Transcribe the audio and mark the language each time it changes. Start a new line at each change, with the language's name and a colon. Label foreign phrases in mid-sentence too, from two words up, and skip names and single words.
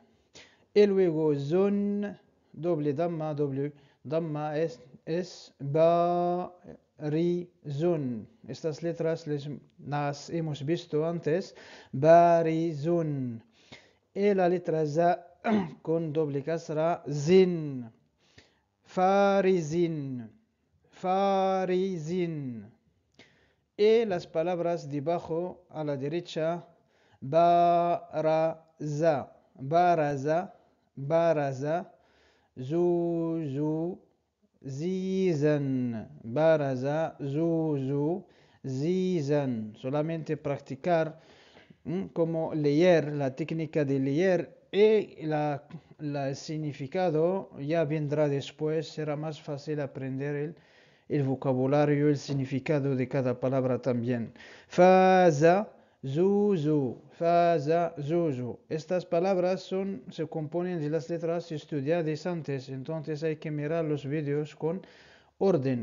Spanish: Y luego zon, doble damma es barizun. Estas letras las hemos visto antes, barizun. Y la letra za con doble kasra, zin, farizin, farizin. Y las palabras debajo a la derecha, baraza, baraza, baraza, zuzu, zizan, baraza, zuzu, zizan. Solamente practicar como leer, la técnica de leer y el significado ya vendrá después, será más fácil aprender el vocabulario, el significado de cada palabra también. Faza, zuzu, fa, za, zu, zu. Estas palabras se componen de las letras estudiadas antes, entonces hay que mirar los vídeos con orden.